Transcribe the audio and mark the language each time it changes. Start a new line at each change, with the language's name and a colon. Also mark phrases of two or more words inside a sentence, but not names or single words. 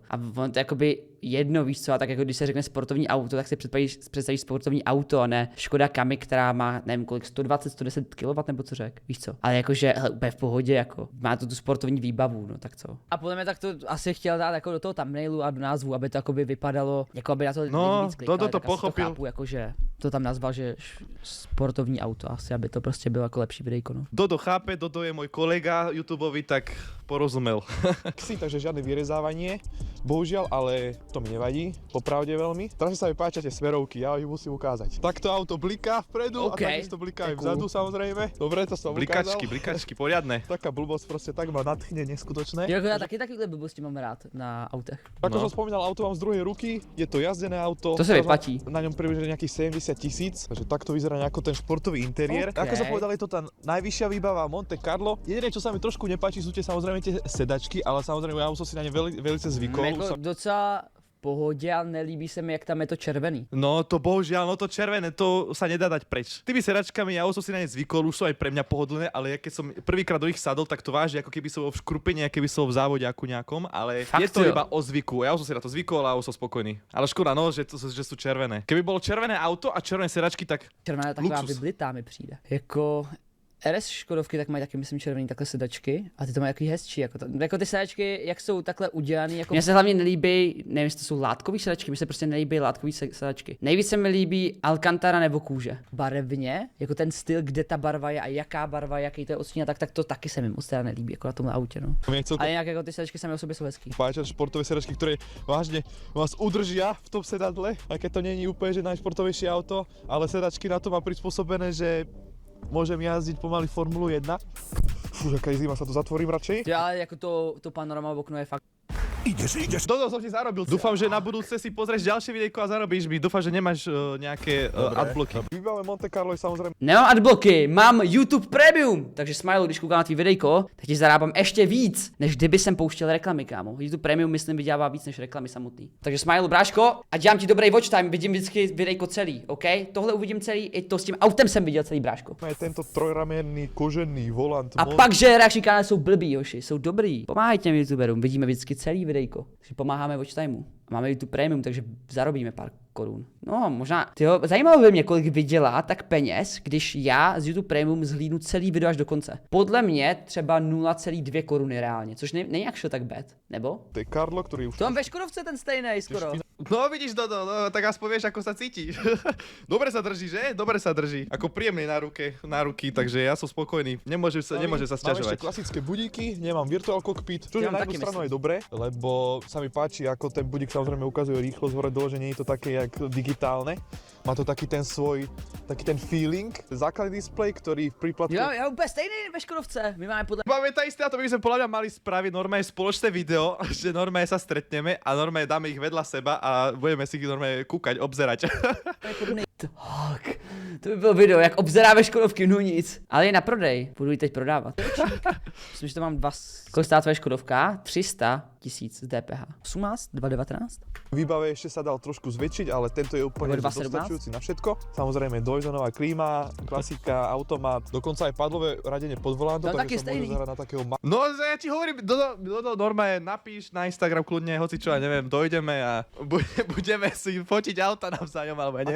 Czech: A on to jakoby jedno, víš co, a tak jako když se řekne sportovní auto, tak si představíš sportovní auto, a ne Škoda Kamiq, která má nevím kolik, 120, 110 kW nebo co řek, víš co. Ale jakože hele, úplně v pohodě, jako má to tu sportovní výbavu, no tak co. A podle mě tak to asi chtěl dát jako do toho thumbnailu a do názvu, aby to jakoby vypadalo, jako aby na to No, lidi víc klikali, Dodo to tak asi pochopil. chápu, jakože to tam nazval, že sportovní auto, asi aby to prostě bylo jako lepší videjko, no.
Slovak: Dodo chápe, Dodo je môj kolega YouTubeový, tak porozumel. takže žiadne vyrezávanie, bohužiaľ, ale to mi nevadí, popravde veľmi. Teraz sa mi páčia tie smerovky, ja ich musím ukázať. Takto auto bliká vpredu OK, a takisto bliká to je aj vzadu, cool. samozrejme. Dobre, to som ukázal. Blikačky, poriadne. Taká blbosť proste tak ma nadchne neskutočné.
Czech: Jo, já taky takové blbosti mám rád na autech.
Slovak: Ako No. som spomínal, auto mám z druhej ruky, je to jazdené auto. To sa Teraz vyplatí. mám Na ňom približne nejakých 70 000, takže takto vyzerá nejako ten športový interiér. OK. Ako som povedal, je to tá najvyššia výbava Monte Carlo. Jediné, čo sa mi trošku nepáči, sú tie samozrejme tie sedačky, ale samozrejme ja už som si na ne velice zvykol.
Czech: Jako docela v pohodě, ale nelíbí se mi, jak tam je to červený.
Slovak: No to bohužiaľ, no to červené, to sa nedá dať preč. Tými sedačkami ja som si na ne zvykol, už sú aj pre mňa pohodlné, ale ja keď som prvýkrát do nich sadol, tak to váži, ako keby som bol v škrupení, ako keby som v závodiaku nejakom, ale Fakt, je to
Czech: jo?
Slovak: iba o zvyku. Ja už som si na to zvykol a už som spokojný. Ale škoda, no, že sú červené. Keby bolo červené auto a červené sedačky, tak
Czech: Červená je taková luxus. vyblitá mi přijde. Jako RS Škodovky tak mají taky, myslím, červený takhle sedačky a ty to mají takový hezčí, jako ty sedačky, jak jsou takhle udělaný, jako... Mně se hlavně nelíbí, nevím, jestli to jsou látkový sedačky, mně se prostě nelíbí látkový sedačky. Nejvíc se mi líbí Alcantara nebo kůže. Barevně, jako ten styl, kde ta barva je a jaká barva, jaký to je odstín, tak to taky se mi moc teda nelíbí, jako na tomhle autě, no. Mne celkom Ale jinak jako ty sedačky sami o sobě jsou hezký.
Slovak: páčia športové sedačky, ktoré vážne vás udržia v tom sedadle, aj keď to nie je úplne že najšportovejšie auto, ale sedačky na to má prispôsobené, že môžem jazdiť pomaly Formulu 1. Fú, aká je zima, sa to zatvorím radšej.
Czech: Jo, ale jako to panorama v oknu je fakt.
Slovak: Dodo som ti zarobil. Dúfam, že na budúce si pozrieš ďalšie videjko a zarobíš mi. Dúfam, že nemáš nejaké adblocky. Výbave Monte Carlo je samozrejme
Czech: Nemám adbloky, mám YouTube Premium, takže Smile, když koukám na tvý videjko, tak ti zarábám ještě víc, než kdyby jsem pouštěl reklamy, kámo. YouTube Premium, myslím, vydělává víc než reklamy samotný. Takže Smile, bráško, a dělám ti dobrý
English: watch time,
Czech: vidím vždycky videjko celý, OK? Tohle uvidím celý, i to s tím autem jsem viděl celý, bráško.
Slovak: tento trojramenný kožený volant.
Czech: A pak, že reakční kanály jsou blbý, hoši, jsou dobrý. Pomáhaj těm YouTuberům, vidíme vždycky celý videjko, takže pomáháme
English: watch timeu.
Czech: A máme YouTube Premium, takže zarobíme pár korun. No, možná, tyjo, zajímalo by mě, kolik vydělá tak peněz, když já z YouTube Premium zhlídnu celý video až do konce. Podle mě třeba 0,2 koruny reálně, což není jak tak bad, nebo?
Slovak: To je Carlo, ktorý už...
Czech: To mám ve Škodovce ten stejný skoro.
Slovak: No vidíš, Dodo, no, tak aspoň vieš, ako sa cíti. Dobre sa drží, že? Dobre sa drží. Ako príjemný na ruky, takže ja som spokojný. Nemôžem sa Mám sťažovať. ešte klasické budíky, nemám
English: virtual cockpit,
Slovak: čo
Czech: Ja
Slovak: na
Czech: mám
Slovak: jednu
Czech: taky,
Slovak: stranu
Czech: myslím.
Slovak: je dobré, lebo sa mi páči, ako ten budík samozrejme ukazuje rýchlosť hore dole, že nie je to také jak digitálne. Má to taký ten feeling. Základný displej, ktorý v príplatku...
Czech: Jo, já úplně stejný ve Škodovce, my máme podle...
Slovak: Máme tá isté, a to by sme podľa mňa mali spraviť normálne spoločné video, že normálne sa stretneme a normálne dáme ich vedľa seba a budeme si ich normálne kúkať, obzerať.
Czech: Tak, to by bylo video, jak obzeráme Škodovky, no nic. Ale je na prodej, budu ji teď prodávat. Myslím, že to mám kolik stát tvoje Škodovka? 300 000 z DPH. 18? 219?
Slovak: Výbave ešte sa dal trošku zväčšiť, ale tento je úplne Alebo 217? dostačujúci na všetko. Samozrejme dvojzónová klíma, klasika, automat, dokonca aj padlové radenie pod volantom, No, taký takže sa môže
Czech: stejný.
Slovak: No, zahrať na takého ja ti hovorím, Dodo, normálne napíš na Instagram kľudne, hoci čo, ja neviem, dojdeme a budeme si fotiť auta navzájom, alebo ja neviem.